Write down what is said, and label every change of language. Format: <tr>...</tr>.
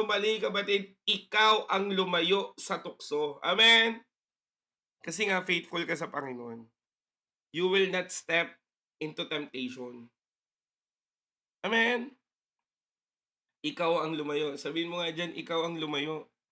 <tl>Mali kapatid, ikaw ang lumayo sa tukso. Amen? Kasi nga faithful ka sa Panginoon.</tl> <en>You will not step into temptation.</en> <tl>Amen? Ikaw ang lumayo. Sabihin mo nga dyan, ikaw ang lumayo.</tl>